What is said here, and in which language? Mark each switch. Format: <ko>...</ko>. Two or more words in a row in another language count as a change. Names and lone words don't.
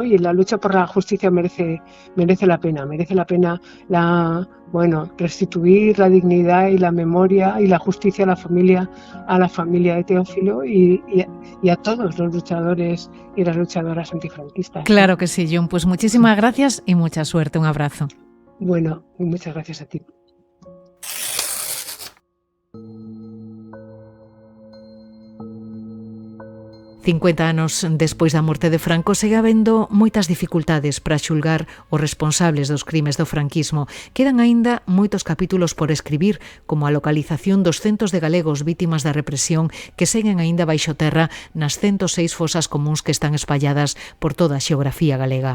<es>Y la lucha por la justicia merece la pena restituir la dignidad y la memoria y la justicia a la familia de Teófilo y a todos los luchadores y las luchadoras antifranquistas. Claro que sí, Jon. Pues muchísimas gracias y mucha suerte. Un abrazo. Bueno, muchas gracias a ti.</es> <gl>...50 anos despois da morte de Franco segue habendo moitas dificultades para xulgar os responsables dos crimes do franquismo. Quedan aínda moitos capítulos por escribir, como a localización dos centos de galegos vítimas da represión que seguen aínda baixo terra nas 106 fosas comuns que están espalladas por toda a xeografía galega.</gl>